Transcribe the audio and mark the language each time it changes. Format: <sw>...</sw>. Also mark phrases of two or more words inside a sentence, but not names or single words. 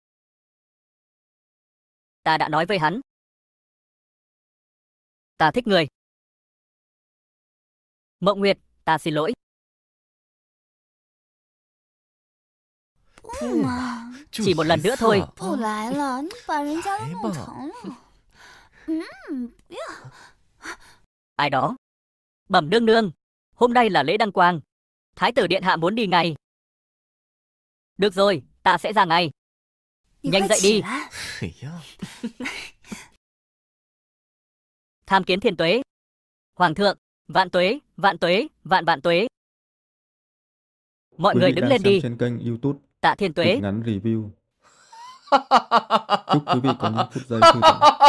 <vi>Ta đã nói với hắn. Ta thích người. Mộng Nguyệt, ta xin lỗi.</vi> <zh>不嘛，</zh> <vi>Chỉ một lần nữa thôi.</vi> <zh>不来了，你把人家都弄疼了。不要。</zh> <vi>Ai đó? Bẩm nương nương, hôm nay là lễ đăng quang. Thái tử điện hạ muốn đi ngay. Được rồi, ta sẽ ra ngay.</vi> <zh>你</zh> <vi>nhanh</vi> <zh>快</zh> <vi>dậy</vi> <zh>起</zh> <vi>đi.</vi> <zh>来！哎呀，</zh> <vi>Tham kiến thiên tuế. Hoàng thượng, vạn tuế, vạn tuế, vạn vạn tuế. Mọi Quý người vị đứng đang lên xem đi. trên kênh YouTube Tạ thiên tuế. Kịch ngắn review. Chúc quý vị có những phút giây thư giãn.</vi>